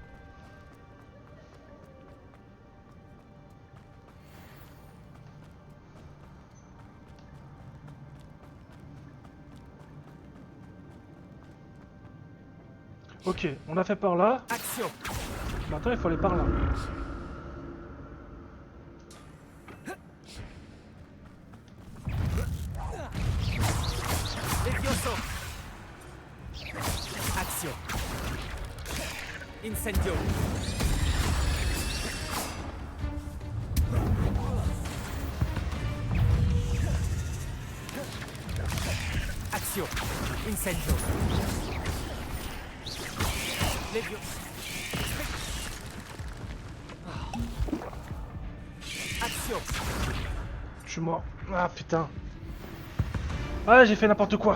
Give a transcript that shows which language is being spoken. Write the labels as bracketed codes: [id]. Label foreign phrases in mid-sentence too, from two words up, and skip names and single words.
[fr] Ok, on a fait par là. Action. Maintenant, il faut aller par là. Levioso. Action. Incendio. Action. Incendio. Levioso. Action. Je suis mort. Ah putain. Ah, j'ai fait n'importe quoi.